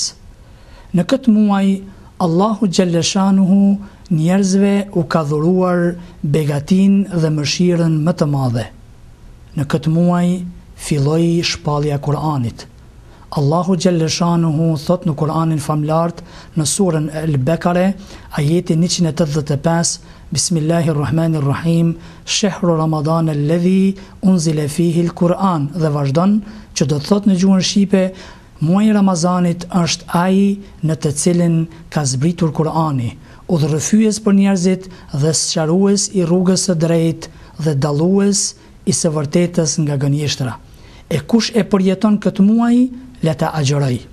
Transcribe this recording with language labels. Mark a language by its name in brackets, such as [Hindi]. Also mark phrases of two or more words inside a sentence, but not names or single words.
[Albanian] Në këtë muaj, Allahu xhalleshanuhu njerëzve u ka dhuruar begatinë dhe mëshirën më të madhe. Në këtë muaj filloi shpallja e Kur'anit. Allahu xhalleshanuhu thot në Kur'anin famlart në surën Al-Bekare, ajeti 185, [Arabic] بسم الله الرحمن الرحيم شهر رمضان الذي أنزل فيه القرآن, [Albanian] dhe vazhdon që do të thot në gjuhën shqipe, muaji i Ramazanit është ai në të cilin ka zbritur Kur'ani, udhërrëfyes për njerëzit dhe sqarues i rrugës së drejtë dhe dallues i së vërtetës nga gënjeshtra. E kush e përjeton këtë muaj, le ta agjëroj.